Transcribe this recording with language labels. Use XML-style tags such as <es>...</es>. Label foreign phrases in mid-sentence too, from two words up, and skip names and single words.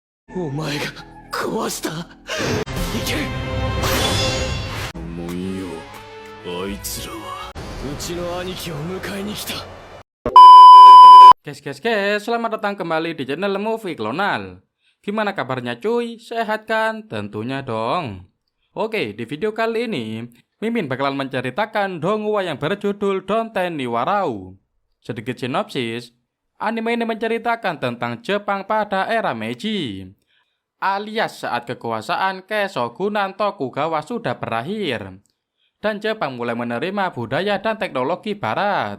<ja>お前が壊した。いけ。もんよ、あいつらはうちの兄貴を迎えに来た。</ja> <id>Guys, selamat datang kembali di channel Movie Klonal. Gimana kabarnya cuy? Sehat kan? Tentunya dong. Oke, di video kali ini Mimin bakalan menceritakan donghua yang berjudul Donten ni Warau. Sedikit sinopsis, anime ini menceritakan tentang Jepang pada era Meiji, alias saat kekuasaan Keishogunan Tokugawa sudah berakhir dan Jepang mulai menerima budaya dan teknologi barat.</id>